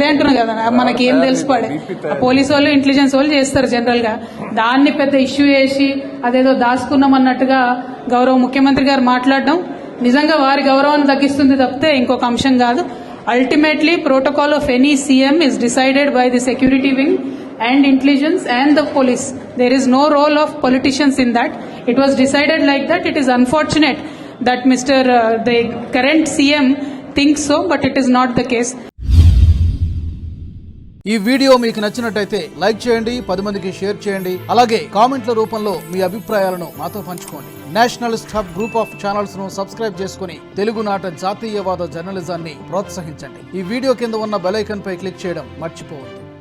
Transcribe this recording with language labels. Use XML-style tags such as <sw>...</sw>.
<te>అదే అంటున్నా కదా, మనకి ఏం తెలిసిపడే. పోలీసు వాళ్ళు, ఇంటెలిజెన్స్ వాళ్ళు చేస్తారు జనరల్ గా. దాన్ని పెద్ద ఇష్యూ చేసి అదేదో దాచుకున్నాం అన్నట్టుగా గౌరవ ముఖ్యమంత్రి గారు మాట్లాడడం నిజంగా వారి గౌరవాన్ని తగ్గిస్తుంది తప్పితే ఇంకొక అంశం కాదు.</te> <en>Ultimately, protocol of any CM is decided by the security wing and intelligence and the police. There is no role of politicians in that. It was decided like that. It is unfortunate that the current CM thinks so, but it is not the case.</en> <te>ఈ video మీకు నచ్చినట్టయితే like చేయండి, 10 మందికి share చేయండి. అలాగే కామెంట్ల రూపంలో మీ అభిప్రాయాలను మాతో పంచుకోండి. Nationalist hub group of channels ను సబ్స్క్రైబ్ చేసుకుని తెలుగునాట జాతీయవాద జర్నలిజాన్ని ప్రోత్సహించండి. ఈ వీడియో కింద ఉన్న బెల్ ఐకాన్ పై క్లిక్ చేయడం మర్చిపోవద్దు.</te>